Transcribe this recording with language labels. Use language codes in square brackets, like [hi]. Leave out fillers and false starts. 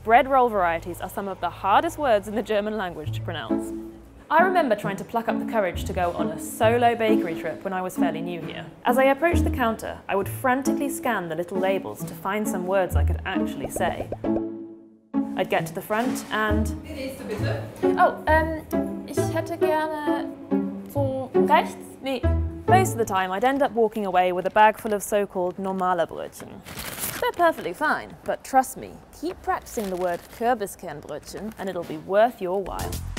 [en] Bread roll varieties are some of the hardest words in the German language to pronounce. I remember trying to pluck up the courage to go on a solo bakery trip when I was fairly new here. As I approached the counter, I would frantically scan the little labels to find some words I could actually say. I'd get to the front and... [de] Oh, ich hätte gerne so rechts? Nee. [en] Most of the time I'd end up walking away with a bag full of so-called normale Brötchen. They're perfectly fine, but trust me, keep practicing the word Kürbiskernbrötchen and it'll be worth your while.